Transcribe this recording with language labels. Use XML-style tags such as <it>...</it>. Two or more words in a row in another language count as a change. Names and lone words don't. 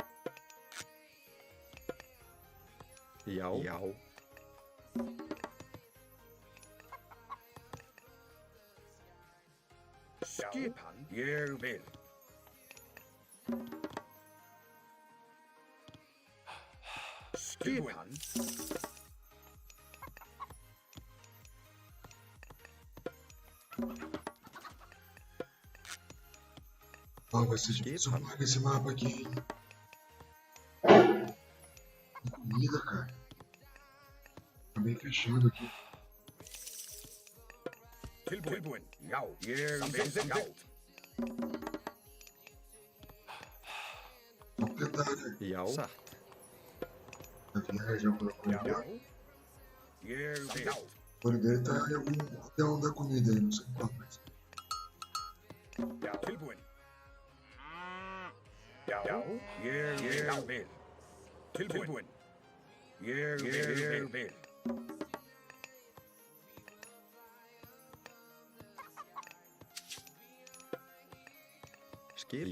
<is>Já. Já. Skipan. Ég vil. Skipan.</is> <pt>Ó, vai ser difícil arrumar esse mapa aqui, hein? Tem comida, cara. Tá bem fechado aqui.</pt> <is>Tilbúin. Já. Ég vil. Samþykkt.</is> <pt>Vamos tentar, né?</pt> <is>Já. Satt.</is> <pt>Javier já colocou</pt> <is>Já.</is> <pt>ele.</pt> <is>Ég vil. Já.</is> <pt>O olho dele tá em algum hotel da comida aí, não sei qual, mas.</pt> <is>Já. Tilbúin. Já. Ég vil. Tilbúin. Ég vil. Skipan.</is>